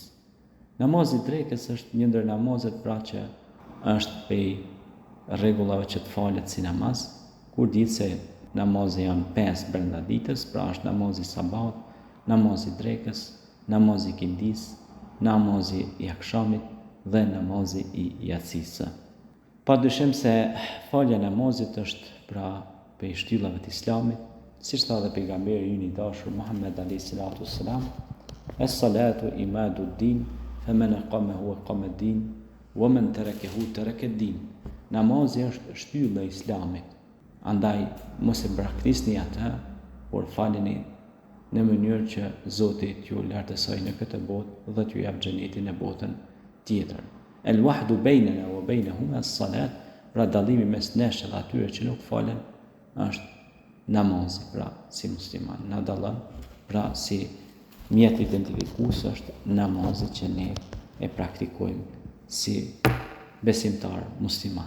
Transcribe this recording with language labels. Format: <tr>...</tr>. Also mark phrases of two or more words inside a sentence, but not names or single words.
<sq>Namazi i drekës është një ndër namazet pra që është prej rregullave që të falet si namaz, kur dihet se namazet janë 5 brenda ditës, pra është namazi i sabahut, namazi i drekës, namazi i ikindis, namazi i akşamit dhe namazi i yatsisë. Padyshim se falja e namazit është pra prej shtyllave të Islamit, siç tha dhe pejgamberi ynë i dashur Muhammed</sq> <ar>عليه الصلاة والسلام, الصلاة عماد الدين فمن أقامها أقام الدين ومن تركها ترك الدين.</ar> <sq>Namazi është shtylla e Islamit. Andaj mos e braktisni atë, por faleni në mënyrë që Zoti t'ju lartësoj në këtë botë dhe t'ju jap xhenetin në botën tjetër.</sq> <ar>العهد بيننا وبينهم الصلاة,</ar> <sq>pra dallimi mes nesh dhe atyre që nuk falen është namazi, pra si musliman na dallon, pra si mjet identifikues është namazi që ne e praktikojmë si besimtar musliman.</sq>